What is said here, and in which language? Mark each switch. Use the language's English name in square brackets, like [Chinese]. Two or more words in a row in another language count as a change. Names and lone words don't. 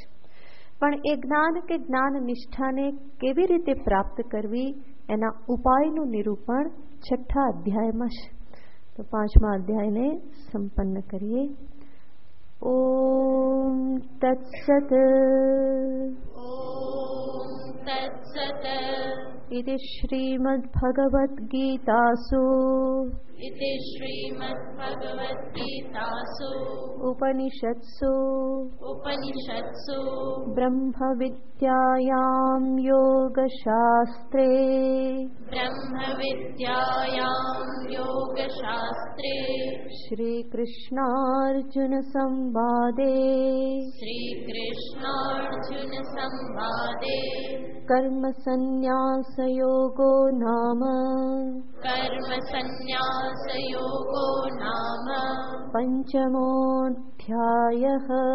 [Gujarati] પણ એ જ્ઞાન કે જ્ઞાન નિષ્ઠાને કેવી રીતે પ્રાપ્ત કરવી એના ઉપાયનું નિરૂપણ 6થા અધ્યાયમાં છે. તો 5મા અધ્યાયને સંપન્ન કરીએ. [Sanskrit] ઓમ તત્સત. ઓમ તત્સત. ઇતિ શ્રીમદ્ભગવદ્ગીતાસુ इति श्रीमद्भगवद्गीतासु उपनिषत्सु ब्रह्मविद्यायां योगशास्त्रे श्रीकृष्णार्जुनसंवादे कर्मसन्न्यासयोगो नाम पंचमोऽध्यायः.